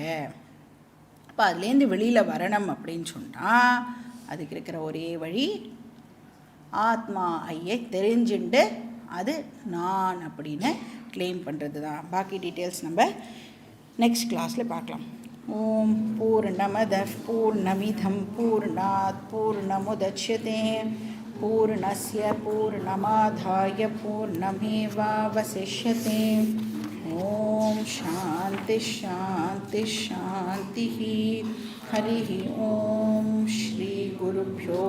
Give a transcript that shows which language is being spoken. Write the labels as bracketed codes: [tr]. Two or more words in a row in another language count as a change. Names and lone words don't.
[ta] அப்போ அதுலேருந்து வெளியில் வரணும் அப்படின்னு சொன்னால் அதுக்கு இருக்கிற ஒரே வழி ஆத்மா ஐயை தெரிஞ்சுண்டு அது நான் அப்படின்னு கிளைம் பண்ணுறது தான். பாக்கி டீட்டெயில்ஸ் நம்ம [en] next class [ta] பார்க்கலாம். [sa] ஓம் பூர்ணமதః பூர்ணமிதம் பூர்ணாத் பூர்ணமுதச்யதே பூர்ணஸ்ய பூர்ணமாதாய பூர்ணமேவாவசிஷ்யதே. ஓம் சாந்தி சாந்தி சாந்தி. ஹரி ஓம் ஸ்ரீ குருப்யோ